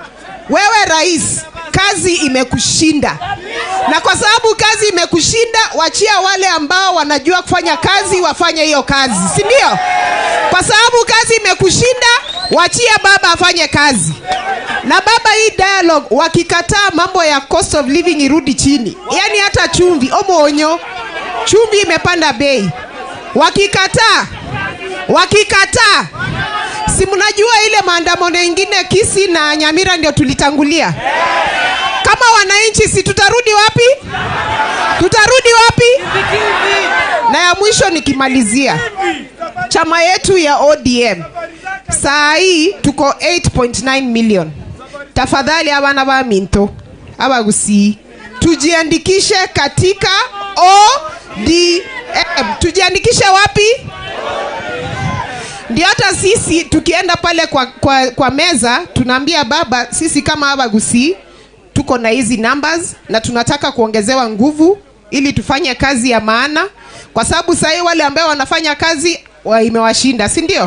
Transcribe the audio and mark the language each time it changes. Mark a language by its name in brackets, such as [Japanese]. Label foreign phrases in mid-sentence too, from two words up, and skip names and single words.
[Swahili] Wewe rais, kazi imekushinda. Na kwa sababu kazi imekushinda, wachia wale ambao wanajua kufanya kazi wafanye hiyo kazi, si ndio? Kwa sababu kazi imekushinda, wachia baba afanye kazi. Na baba, hii dialogue wakikataa mambo ya [English] cost of living [Swahili] irudi chini. Yaani hata chumvi, omonyo, chumvi imepanda bei. Wakikataa, si mnajua ile maandamano mengine Kisii na Nyamira ndio tulitangulia. Kama wananchi si tutarudi wapi? Tutarudi wapi? Na ya mwisho nikimalizia, chama yetu ya ODM Saa hii tuko 8.9 million. Tafadhali [Gusii] abana ba minto abagusi [Swahili] tujiandikishe katika ODM. Tujiandikishe wapi? Ndio hata sisi tukienda pale kwa meza tunaambia baba, sisi kama abagusi tuko na hizi numbers na tunataka kuongezewa nguvu ili tufanye kazi ya maana, kwa sababu sasa wale ambao wanafanya kazi imewashinda, si ndio?